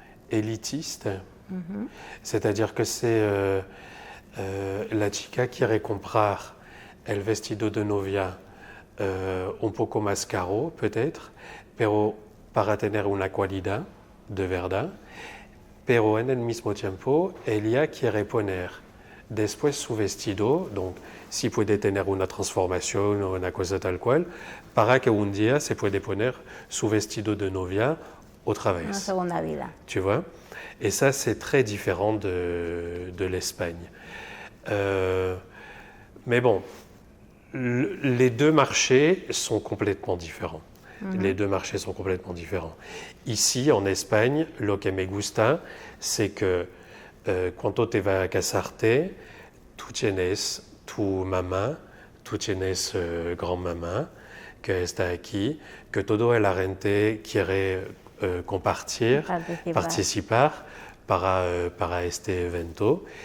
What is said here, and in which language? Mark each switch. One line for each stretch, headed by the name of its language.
French: élitiste, c'est-à-dire que c'est
Spanish: la chica quiere comprar el vestido de novia un poco más caro,
French: peut-être,
Spanish: pero para tener una cualidad de verdad, pero en el mismo tiempo ella quiere poner después su vestido,
French: donc
Spanish: si puede tener una transformación o una cosa tal cual, para que un día se puede poner su vestido de novia otra vez. Una segunda vida.
French: Tu vois? Et ça, c'est très différent de l'Espagne. Mais bon, les deux marchés sont complètement différents. Les deux marchés sont complètement différents. Ici, en Espagne,
Spanish: lo que me gusta,
French: c'est que
Spanish: cuando te vas a casarte, tú tienes tu mamá, tú tienes grand-mamá que está aquí, que todo el gente quiere compartir, participar para este evento.